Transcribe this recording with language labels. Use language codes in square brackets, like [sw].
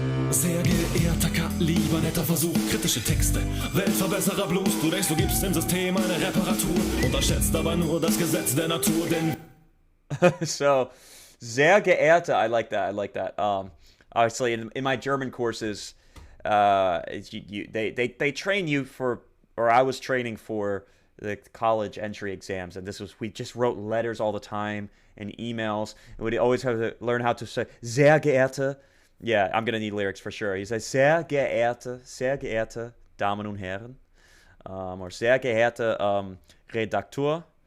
[de] Sehr geehrter K, lieber netter Versuch, kritische Texte, Weltverbesserer Blues, du denkst, du gibst dem System eine Reparatur, unterschätzt aber nur das Gesetz der Natur, denn... [en] So, [de] sehr geehrte, [en] I like that. Obviously, in my German courses, they train you for, or I was training for the college entry exams, and we just wrote letters all the time and emails, and we'd always have to learn how to say [de] sehr geehrte. [en] Yeah, I'm gonna need lyrics for sure. He says [de] sehr geehrte Damen und Herren, [en] or [de] sehr geehrte Redakteur.